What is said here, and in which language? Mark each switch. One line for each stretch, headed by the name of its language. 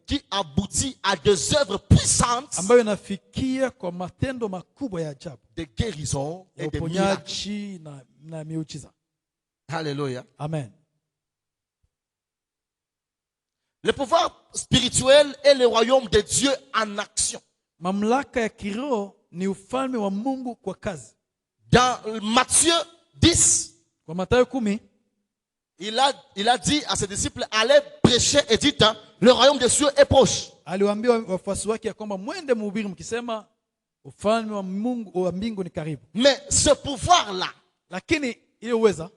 French: qui aboutit à des œuvres puissantes,
Swahili: ambayo inafikia kwa matendo makubwa ya ajabu,
French: de guérison et de miracles,
Swahili: na miujiza.
French: Alléluia. Amen. Le pouvoir spirituel est le royaume de Dieu en action.
Swahili: Mamlaka ya kiroho ni ufalme wa Mungu kwa kazi.
French: Dans Matthieu 10,
Swahili: kwa Mathayo 10,
French: il a dit à ses disciples, allez prêcher et dites, le royaume des cieux est proche.
Swahili: Aliwaambia wafuasi wake ya kwamba mwende mhubiri mkisema ufalme wa Mungu wa mbingu ni karibu.
French: Mais ce pouvoir là,
Swahili: lakini ile uweza,